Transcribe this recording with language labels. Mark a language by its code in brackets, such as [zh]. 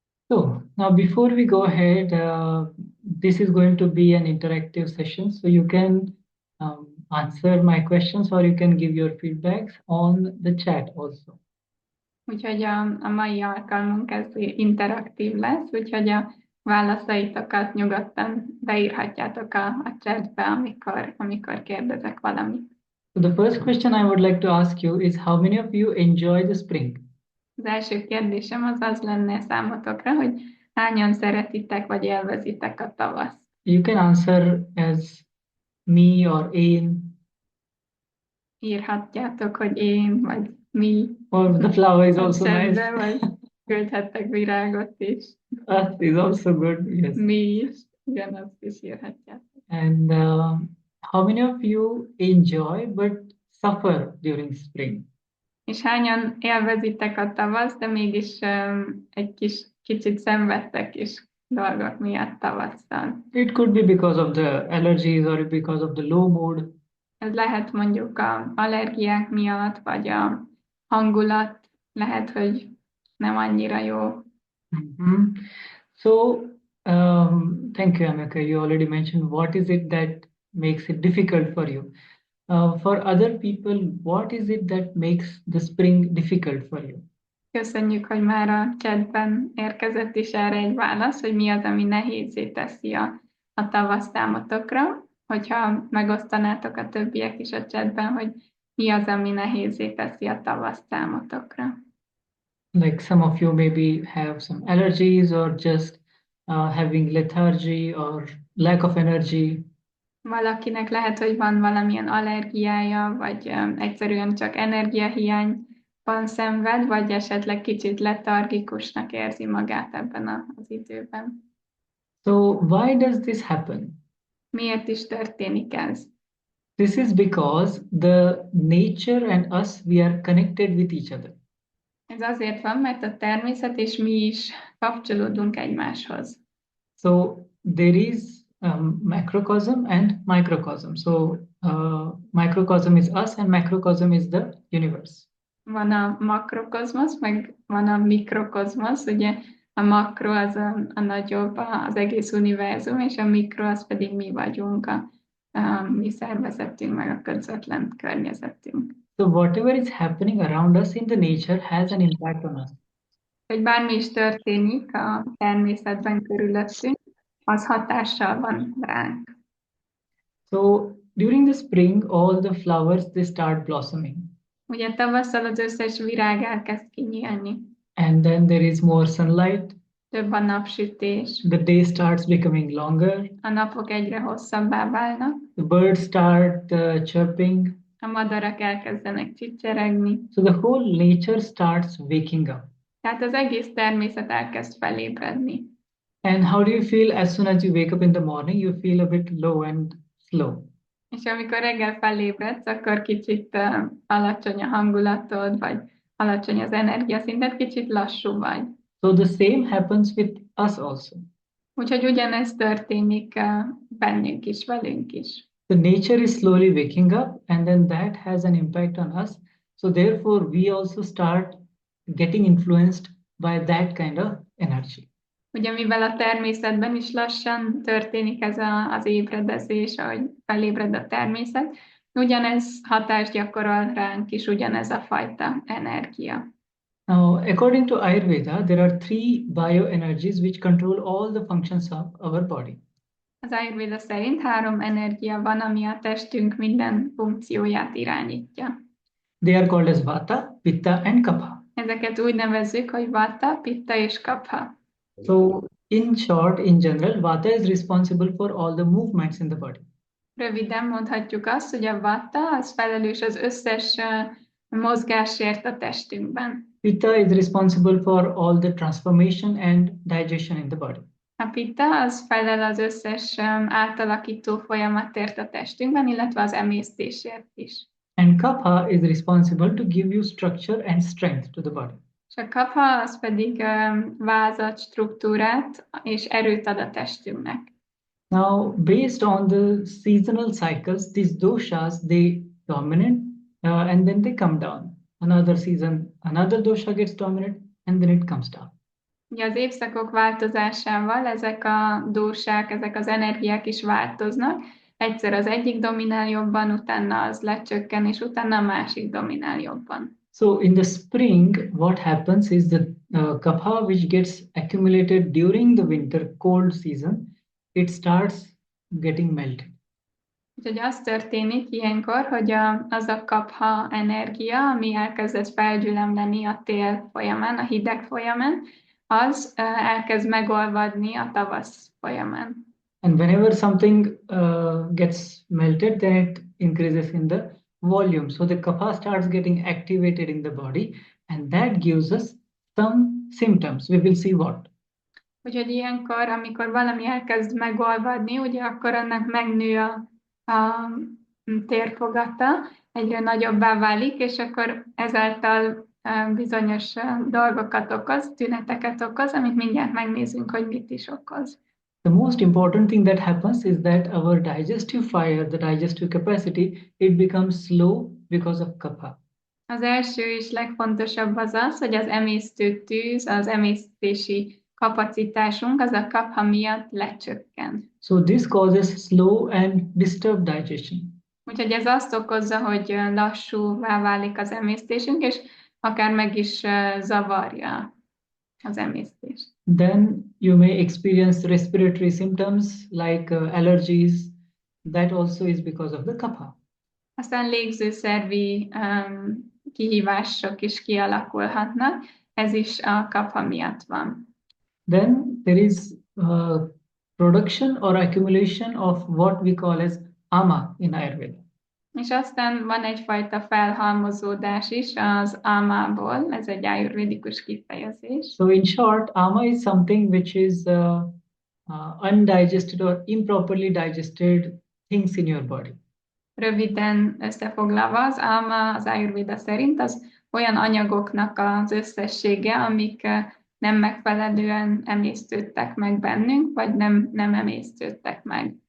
[en] So now before we go ahead, this is going to be an interactive session. So you can answer my questions or you can give your feedbacks on the chat also. [hu] Úgyhogy a mai alkalmunk ez interaktív lesz, úgyhogy a válaszaitokat nyugodtan beírhatjátok a chatbe, amikor kérdezek valamit. [en] So the first question I would like to ask you is how many of you enjoy the spring? [hu] Az első kérdésem az lenne számotokra, hogy hányan szeretitek vagy élvezitek a tavaszt. [en] You can answer as me or én. [hu] Írhatjátok, hogy én vagy mi. [en] Or the flower is also nice. [hu] Vagy küldhettek virágot is. [en] Us is also good, yes. [hu] Mi is, ugyanazt is írhatjátok. [en] And how many of you enjoy but suffer during spring? [hu] És hányan élvezitek a tavaszt, de mégis egy kicsit szenvedtek is dolgok miatt tavasszal. [en] It could be because of the allergies or because of the low mood. [hu] Ez lehet mondjuk az allergiák miatt, vagy a hangulat, lehet, hogy nem annyira jó. [en] So, thank you, Amika. You already mentioned what is it that makes it difficult for you. For other people, what is it that makes the spring difficult for you? [hu] Köszönjük, hogy már a chatben érkezett is erre egy válasz, hogy mi az, ami nehézzé teszi a tavasz számotokra. Hogyha megosztanátok a többiek is a chatben, hogy mi az, ami nehézzé teszi a tavasz számotokra. [en] Like some of you maybe have some allergies or just having lethargy or lack of energy. [hu] Valakinek lehet, hogy van valamilyen allergiája, vagy egyszerűen csak energiahiányban szenved, vagy esetleg kicsit letargikusnak érzi magát ebben az időben. [en] So why does this happen? [hu] Miért is történik ez? [en] This is because the nature and us, we are connected with each other. [hu] Ez azért van, mert a természet és mi is kapcsolódunk egymáshoz. [en] So there is macrocosm and microcosm. So microcosm is us and macrocosm is the universe. [hu] Van a makrokozmosz, meg van a mikrokozmosz, ugye a makro az a nagyobb, az egész univerzum, és a mikro az pedig mi vagyunk, a mi szervezetünk, meg a közvetlen környezetünk. [en] So whatever is happening around us in the nature has an impact on us. [hu] Hogy bármi is történik a természetben körülöttünk, az hatással van ránk. [en] So during the spring, all the flowers, they start blossoming. [hu] Ugye tavasszal az összes virág elkezd kinyílni. [en] And then there is more sunlight. [hu] Több a napsütés. [en] The day starts becoming longer. [hu] A napok egyre hosszabbá válnak. [en] The birds start chirping. [hu] A madarak elkezdenek csicseregni. [en] So the whole nature starts waking up. [hu] Tehát az egész természet elkezd felébredni. [en] And how do you feel as soon as you wake up in the morning? You feel a bit low and slow. [hu] És amikor reggel felébredsz, akkor kicsit alacsony a hangulatod, vagy alacsony az energiaszinted, kicsit lassú vagy. [en] So the same happens with us also. [hu] Úgyhogy ugyanez történik bennünk is, velünk is. [en] The nature is slowly waking up and then that has an impact on us. So therefore we also start getting influenced by that kind of energy. [hu] Ugye mivel a természetben is lassan történik ez az ébredezés, ahogy felébred a természet, ugyanez hatást gyakorol ránk is, ugyanez a fajta energia. [en] Now, according to Ájurvéda, there are 3 bioenergies which control all the functions of our body. [hu] Az Ájurvéda szerint 3 energia van, ami a testünk minden funkcióját irányítja. [en] They are called as Vata, Pitta and Kapha. [hu] Ezeket úgy nevezzük, hogy Vata, Pitta és Kapha. [en] So, in short, in general, Vata is responsible for all the movements in the body. [hu] Röviden mondhatjuk azt, hogy a Vata az felelős az összes mozgásért a testünkben. [en] Pitta is responsible for all the transformation and digestion in the body. [hu] A Pitta az felel az összes átalakító folyamatért a testünkben, illetve az emésztésért is. [en] And Kapha is responsible to give you structure and strength to the body. [hu] És a Kapha az pedig vázat, struktúrát és erőt ad a testünknek. [en] Now, based on the seasonal cycles, these doshas, they dominate and then they come down. another season, another dosha gets dominant, and then it comes down. [hu] Ugye az évszakok változásával ezek a dósák, ezek az energiák is változnak. Egyszer az egyik dominál jobban, utána az lecsökken, és utána a másik dominál jobban. [en] So in the spring, what happens is the kapha which gets accumulated during the winter cold season, it starts getting melted. [hu] Úgyhogy az történik ilyenkor, hogy az a kapha energia, ami elkezdett felgyülemleni a tél folyamán, a hideg folyamán, az elkezd megolvadni a tavasz folyamán. [en] And whenever something gets melted, then it increases in the volume. So the kapha starts getting activated in the body, and that gives us some symptoms. We will see what. [hu] Úgyhogy ilyenkor, amikor valami elkezd megolvadni, ugye akkor annak megnő a térfogata, egyre nagyobbá válik, és akkor ezáltal bizonyos dolgokat okoz, tüneteket okoz, amit mindjárt megnézünk, hogy mit is okoz. [en] The most important thing that happens is that our digestive fire, the digestive capacity, it becomes slow because of kapha. [hu] Az első és legfontosabb az, hogy az emésztő tűz, az emésztési kapacitásunk, az a kapha miatt lecsökken. [en] So this causes slow and disturbed digestion. [hu] Úgyhogy ez azt okozza, hogy lassúvá válik az emésztésünk, és akár meg is zavarja az emésztést. [en] Then you may experience respiratory symptoms like allergies. That also is because of the kapha. [hu] Aztán légzőszervi kihívások is kialakulhatnak, ez is a kapha miatt van. [en] Then there is production or accumulation of what we call as ama in Ayurveda. [hu] És aztán van egyfajta felhalmozódás is az amából, ez egy ájurvédikus kifejezés. [en] So in short, ama is something which is undigested or improperly digested things in your body. [hu] Röviden összefoglalva, az áma az ájurvéda szerint az olyan anyagoknak az összessége, amik nem megfelelően emésztődtek meg bennünk, vagy nem emésztődtek meg.